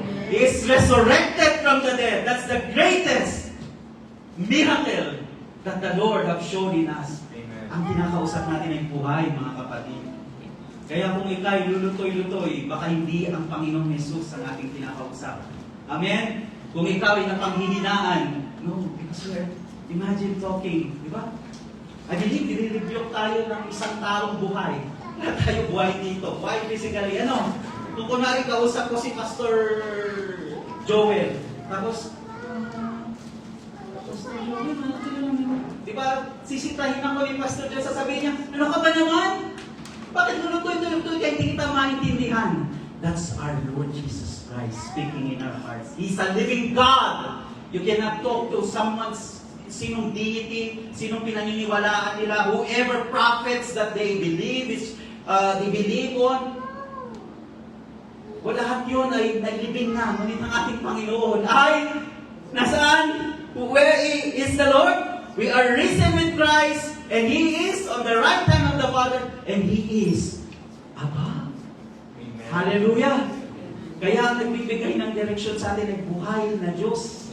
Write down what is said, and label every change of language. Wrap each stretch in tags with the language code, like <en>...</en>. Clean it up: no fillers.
<en>He is resurrected from the dead. That's the greatest miracle that the Lord have shown in us. Amen.</en> <tl>Ang kinakausap natin ay buhay, mga kapatid. Kaya kung ikay lulutoy-lutoy, baka hindi ang Panginoong Jesus ang ating kinakausap. Amen? Kung ikaw ay napanghihinaan, no,</tl> <en>because imagine talking,</en> <tl>di ba?</tl> <en>I believe,</en> <tl>nire-rebuke tayo ng isang taong buhay. Wala tayo buhay dito. Buhay physically. Kung kunwari kausap ko si Pastor Joel, tapos Pastor Joel, di ba, sisitahin ako ni Pastor Joel, sasabihin niya, ano ka ba naman? Bakit lulutoy-lutoy kaya hindi kita maintindihan?</tl> <en>That's our Lord Jesus Christ speaking in our hearts. He's a living God. You cannot talk to someone's</en> <tl>sinong deity, sinong pinaniniwalaan nila,</tl> <en>whoever prophets that they believe on.</en> <tl>Lahat yun ay nailibing na. Ngunit ang ating Panginoon ay nasaan?</tl> <en>Where is the Lord? We are risen with Christ, and He is on the right hand of the Father, and He is above. Amen. Hallelujah!</en> <tl>Kaya ang nagbibigay ng direksyon sa atin ay buhay na Diyos.</tl>